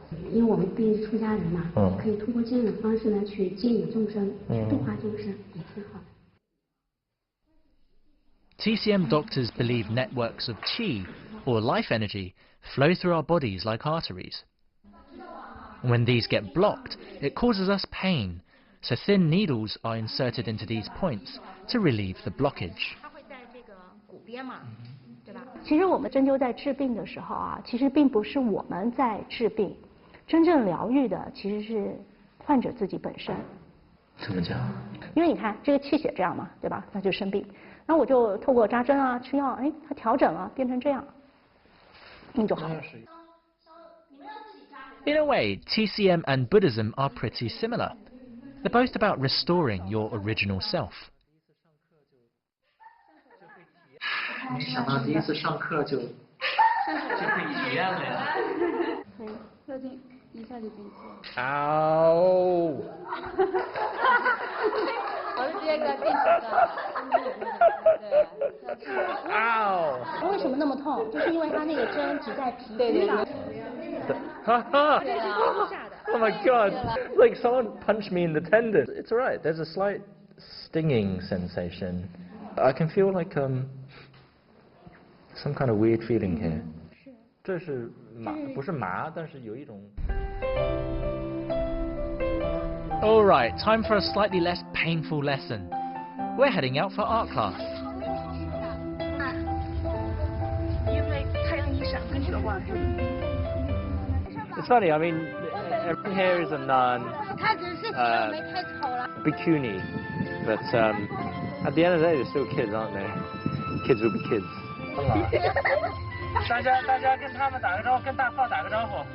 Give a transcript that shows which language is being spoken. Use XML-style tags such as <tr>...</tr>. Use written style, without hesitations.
<zh>因为我们毕竟是出家人嘛，可以通过这样的方式呢去接引众生，去度化众生，也挺好的。</zh> <en>TCM doctors believe networks of qi, or life energy, flow through our bodies like arteries. When these get blocked, it causes us pain, so thin needles are inserted into these points to relieve the blockage.</en> <zh>其实我们针灸在治病的时候啊，其实并不是我们在治病，真正疗愈的其实是患者自己本身。怎么讲？因为你看这个气血这样嘛，对吧？那就生病。然后我就透过扎针啊、吃药，哎，它调整了，变成这样，病就好了。</zh> <en>In a way, TCM and Buddhism are pretty similar. They're both about restoring your original self.</en> <zh>没想到第一次上课就可以体验了呀。热劲一下就闭气。嗷！我是直接给他定的。它为什么那么痛？就是因为它那个针只在皮肤上。</zh> <en>Oh my god! Like someone punched me in the tendon. It's alright. There's a slight stinging sensation. I can feel like some kind of weird feeling here.</en> <zh>这是麻，不是麻，但是有一种。</zh> <en>Alright, time for a slightly less painful lesson. We're heading out for art class. It's funny, I mean, everyone here is a nun, bikini, but at the end of the day, they're still kids, aren't they? Kids will be kids.</en> <zh>大家跟他们打个招呼，跟大炮打个招呼。</zh>